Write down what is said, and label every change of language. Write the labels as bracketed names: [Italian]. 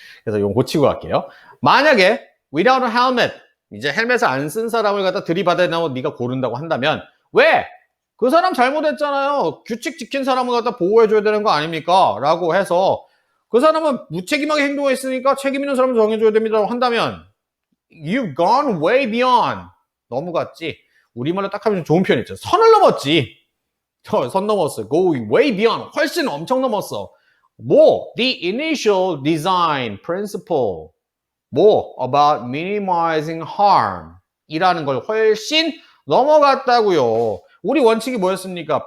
[Korean] 그래서 이거 고치고 갈게요. 만약에 [English] without a helmet, [Korean] 이제 헬멧을 안 쓴 사람을 갖다 들이받아내고 네가 고른다고 한다면 왜? 그 사람 잘못했잖아요. 규칙 지킨 사람을 갖다 보호해줘야 되는 거 아닙니까? 라고 해서 그 사람은 무책임하게 행동했으니까 책임 있는 사람을 정해줘야 됩니다. 한다면 [English] You've gone way beyond. [Korean] 너무 갔지. 우리말로 딱 하면 좋은 표현 있죠. 선을 넘었지. 선 넘었어. [English] Go way beyond. [Korean] 훨씬 엄청 넘었어. 뭐? [English] The initial design principle. [Korean] 뭐? [English] About minimizing harm. [Korean] 이라는 걸 훨씬 넘어갔다고요. 우리 원칙이 뭐였습니까?